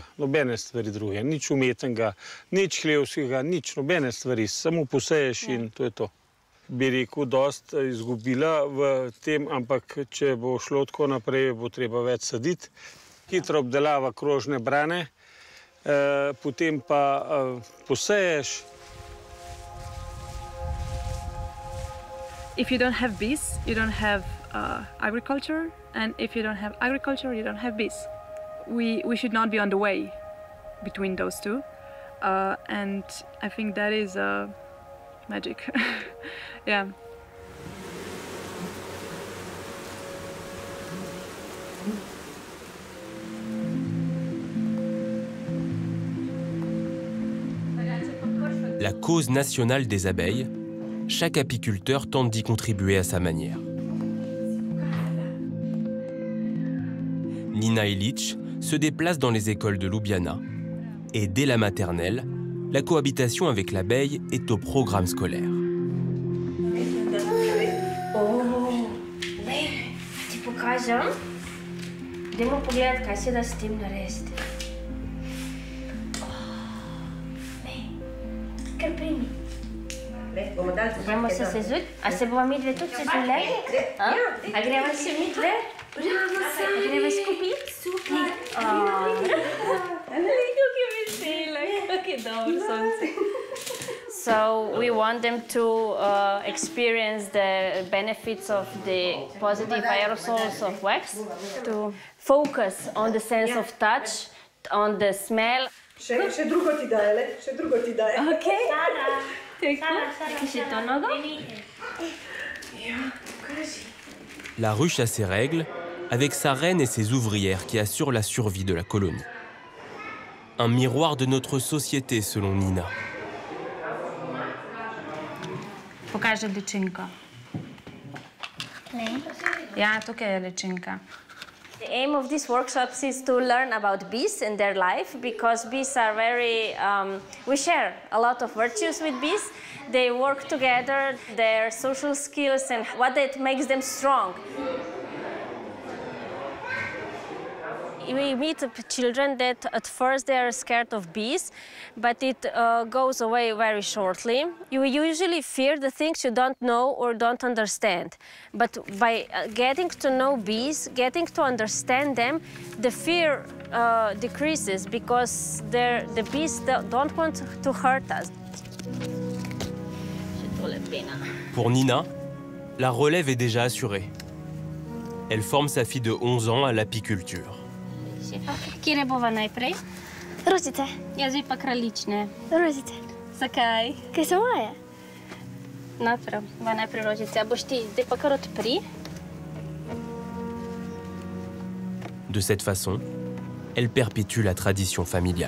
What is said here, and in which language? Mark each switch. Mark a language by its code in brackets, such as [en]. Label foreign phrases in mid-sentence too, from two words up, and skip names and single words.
[sl] Nobene stvari druge, nič umetnega, nič hlevskega, nič, nobene stvari, samo poseješ in to je to. Bi rekel, dost izgubila v tem, ampak če bo šlo tako naprej, bo treba več saditi. Hitra obdelava krožne brane, potem pa poseješ. [en] If you don't have bees, you don't have agriculture, and if you don't have agriculture, you don't have bees. We should not be on the way between those two, and I think that is magic. Yeah. [fr] La cause nationale des abeilles, chaque apiculteur tente d'y contribuer à sa manière. Nina Ilić se déplace dans les écoles de Ljubljana et dès la maternelle, la cohabitation avec l'abeille est au programme scolaire. [sl] Ti pokažem. Dajmo pogledati, kaj se da s tem narediti. Kar primi. Gremo se sezuti? A se bova midve tudi sezule? A greva se midve? Bravo, Sari! A greva skupaj? Super! Kako je vesela, kako je dobro sonce. [en] So we want them to experience the benefits of the positive aerosols of wax, to focus on the sense of touch, on the smell. [sl] Še drugo ti daje, le? Še drugo ti daje. Ok. Še to nogo? [fr] La ruche a ses règles, avec sa reine et ses ouvrières qui assurent la survie de la colonie. Un miroir de notre société, selon Nina. [sl] Pokaže ličinko. Ja, tukaj je ličinka. [en] The aim of these workshops is to learn about bees and their life, because bees are very, we share a lot of virtues with bees. They work together, their social skills and what that makes them strong. We meet children that at first they are scared of bees, but it goes away very shortly. You usually fear the things you don't know or don't understand. But by getting to know bees, getting to understand them, the fear decreases, because the bees don't want to hurt us. [fr] Pour Nina, la relève est déjà assurée. Elle forme sa fille de 11 ans à l'apiculture. [sl] Kire bova najprej? Rožice. Jaz bi pa kraljične. Rožice. Zakaj? Kaj so moje? No, prav, bova najprej rožice. A boš ti zdaj pa kar odpri? [fr] De cette façon, elle perpétue la tradition familiale.